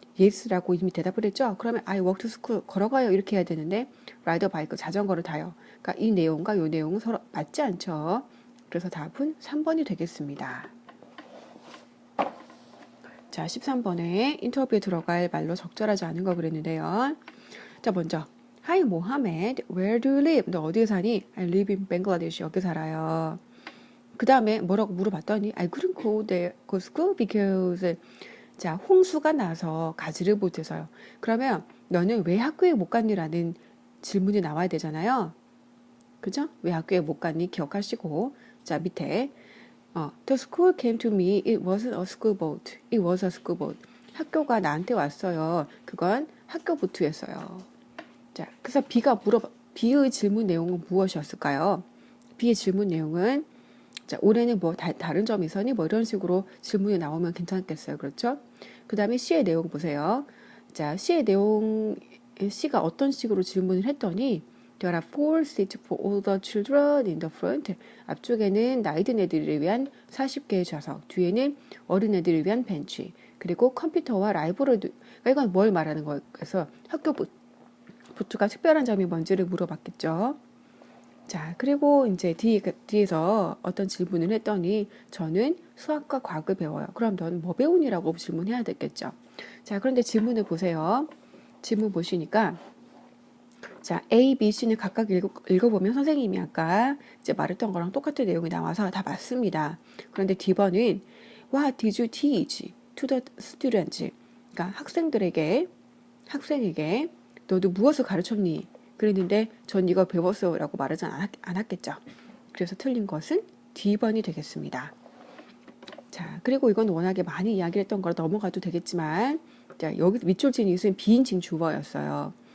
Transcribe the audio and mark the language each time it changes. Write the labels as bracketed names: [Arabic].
[Korean] yes라고 이미 대답을 했죠. 그러면 [English] I walk to school [Korean] 걸어가요 이렇게 해야 되는데 ride a bike 자전거를 타요. 그러니까 이 내용과 이 내용은 서로 맞지 않죠. 그래서 답은 3번이 되겠습니다. 자, 13번에 인터뷰에 들어갈 말로 적절하지 않은 거 그랬는데요. 자, 먼저 [English] Hi Mohammed, where do you live? [Korean] 너 어디에 사니? [English] I live in Bangladesh. [Korean] 여기 살아요. 그 다음에 뭐라고 물어봤더니 [English] I couldn't go there go school because [Korean] 자 홍수가 나서 가지를 못해서요. 그러면 너는 왜 학교에 못 갔니라는 질문이 나와야 되잖아요. 그죠? 왜 학교에 못 갔니? 기억하시고 자 밑에 [English] The school came to me. It wasn't a school boat. It was a school boat. [Korean] 학교가 나한테 왔어요. 그건 학교 보트였어요. 자, 그래서 B의 질문 내용은 무엇이었을까요? B의 질문 내용은 자, 올해는 뭐 다른 점이 있었니? 뭐 이런 식으로 질문이 나오면 괜찮겠어요. 그렇죠? 그 다음에 C의 내용 보세요. 자, C의 내용, C가 어떤 식으로 질문을 했더니 [English] There are 4 seats for all the children in the front. [Korean] 앞쪽에는 나이 든 애들을 위한 40개의 좌석, 뒤에는 어린애들을 위한 벤치, 그리고 컴퓨터와 라이브러리. 그러니까 이건 뭘 말하는 거예요? 그래서 학교 보트가 특별한 점이 뭔지를 물어봤겠죠. 자, 그리고 이제 뒤에서 어떤 질문을 했더니 저는 수학과 과학을 배워요. 그럼 넌 뭐 배우니라고 질문해야 되겠죠. 자, 그런데 질문을 보세요. 질문 보시니까 자, A, B, C는 각각 읽어보면 선생님이 아까 이제 말했던 거랑 똑같은 내용이 나와서 다 맞습니다. 그런데 D번은 [English] What did you teach to the students? [Korean] 그러니까 학생에게 너도 무엇을 가르쳤니? 그랬는데 전 이거 배웠어 라고 말하지 않았겠죠. 그래서 틀린 것은 D번이 되겠습니다. 자, 그리고 이건 워낙에 많이 이야기를 했던 거라 넘어가도 되겠지만 자, 여기 밑줄 친 이것은 비인칭 주어였어요.